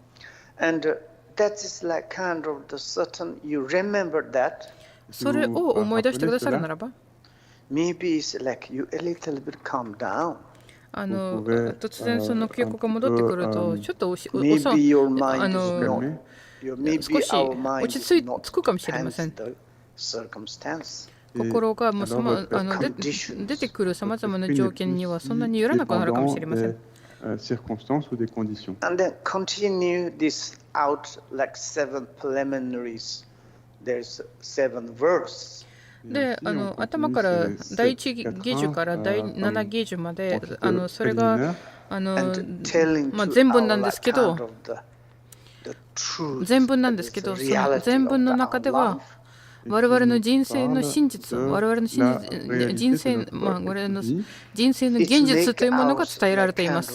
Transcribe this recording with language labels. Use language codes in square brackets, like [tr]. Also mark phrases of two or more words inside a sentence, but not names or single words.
[ja] それを思い出してくださるならば、突然その記憶が戻ってくると、ちょっと少し落ち着くかもしれません。心がもう出てくるさまざまな条件にはそんなによらなくなるかもしれません。 [fr] circonstances ou des conditions. [en] And then continue this out like 7 preliminaries. There's 7 verses. [ja] で、頭から第1ゲージュから第7ゲージュまで、それが全文なんですけど、全文なんですけど、その全文の中では、我々の人生の真実、我々の人生の現実というものが伝えられています。